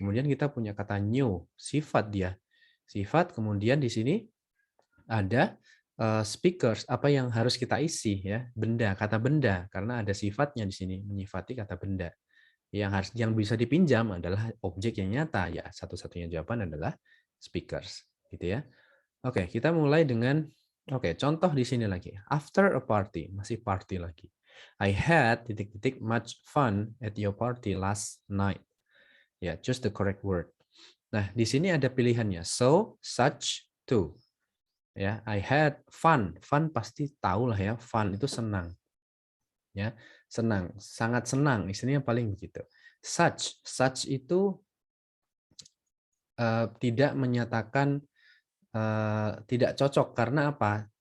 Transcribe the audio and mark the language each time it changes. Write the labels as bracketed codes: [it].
[id] Kemudian kita punya kata new, sifat dia. Sifat, kemudian di sini ada speakers, apa yang harus kita isi ya, benda, kata benda karena ada sifatnya di sini, menyifati kata benda. Yang bisa dipinjam adalah objek yang nyata ya. Satu-satunya jawaban adalah speakers, gitu ya. Oke, kita mulai dengan contoh di sini lagi. [en] After a party, [id] masih party lagi. [en] I had titik-titik much fun at your party last night. Ya, choose the correct word. [id] Nah, di sini ada pilihannya. [en] So, such, to. Ya, I had fun. [id] Fun pasti tahu lah ya. Fun itu senang. Ya, senang, sangat senang. Istilahnya paling begitu. Such itu tidak menyatakan tidak cocok karena apa?